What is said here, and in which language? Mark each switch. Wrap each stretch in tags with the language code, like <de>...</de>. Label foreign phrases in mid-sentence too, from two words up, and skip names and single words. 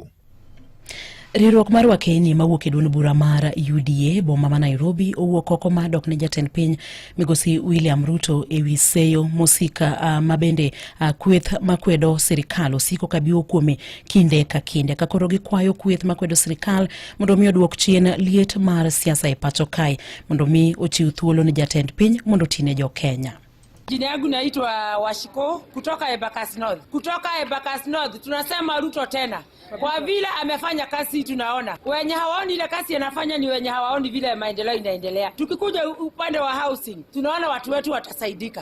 <luo>Riwruok mar wakeni mawuok e duond bura mar UDA boma ma Nairobi owuok oko madok ne jatend piny migosi William Ruto e wi seyo mosika mabende kweth makwedo sirikal osiko kabiwo kuome kinde ka kinde ka koro gikwayo kweth makwedo sirikal mondo mi oduok chien liet mar siasa e pacho kae mondo mi ochiw thuolo ne jatend piny mondo tine jo Kenya.</luo> <sw>Jina yangu naitwa Washiko kutoka Embakasi North. Kutoka Embakasi North tunasema Ruto tena. Kwa vile amefanya kazi tunaona. Wenye hawaoni ile kazi anafanya ni wenye hawaoni vile maendeleo inaendelea. Tukikuja upande wa housing, tunaona watu wetu watasaidika.</sw>